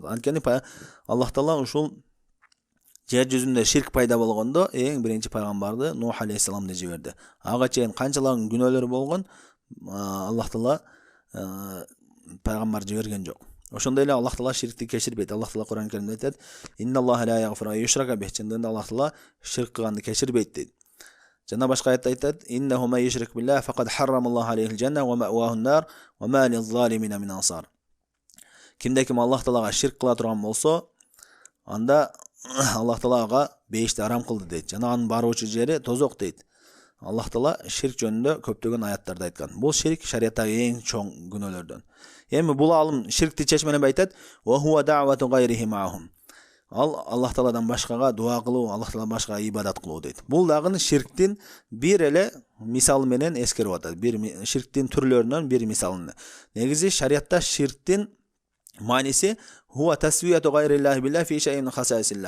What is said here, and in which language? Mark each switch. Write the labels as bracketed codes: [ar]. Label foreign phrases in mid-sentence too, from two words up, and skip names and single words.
[ky] Анткени Аллах Таала ушул жер жүзүндө ширк пайда болгондо эң биринчи пайгамбарды Нух алейхисаламды жиберди. Ага чейин канчалаган күнөөлөр болгон, Аллах Таала пайгамбар жиберген жок. Ошондой эле Аллах Таала ширкти кечирбейт. Аллах Таала Кур'ан Каримде айтат: [ar] "إن الله لا يغفر أن يشرك به", [ky] чындыгында Аллах Таала ширк кылганды кечирбейт дейт. Жана башка аятта айтат: [ar] "إنه من يشرك بالله فقد حرم الله عليه الجنة ومأواه النار وما للظالمين من أنصار". [ky] Кимде ким Аллах Таалага ширк кыла турган болсо, анда Аллах Таала ага бейишти арам кылды дейт. Жана анын баруучу жери тозок дейт. Аллах Таала ширк жөнүндө көптөгөн аяттарда айткан. Бул ширк шариаттагы эң чоң күнөөлөрдөн. Эми бул алым ширкти чечмелеп айтат: [ar] "وهو دعوة غيره معه". [ky] Ал Аллах Тааладан башкага дуа кылуу, Аллах Таала башкага ибадат кылуу дейт. Бул дагы ширктин бир эле мисалы менен эскерип атат. Бир ширктин түрлөрүнөн бир мисалын. Негизи шариатта ширктин мааниси [ar] هو تسوية غير الله بالله في شيء خصائص الله.